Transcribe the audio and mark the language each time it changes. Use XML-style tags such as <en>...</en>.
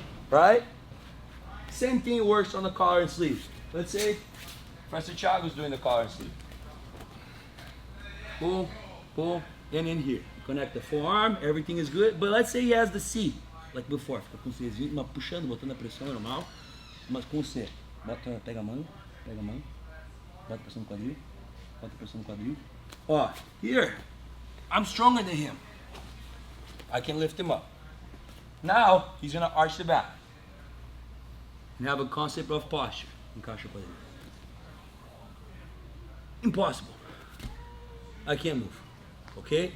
<en>Right? Same thing works on the collar and sleeve. Let's say Professor Thiago's doing the collar and sleeve. Boom, boom, and in here. Connect the forearm, everything is good. But let's say he has the C, like before.</en> <pt>Fica com o Czinho, mas puxando, botando a pressão normal, mas com o C. Pega a mão, bota pressão no quadril, bota pressão no quadril.</pt> <en>Ó, here, I'm stronger than him. I can lift him up. Now, he's gonna arch the back. And have a concept of posture.</en> <pt>Encaixa o quadril.</pt> <en>Impossible. I can't move. Okay?</en>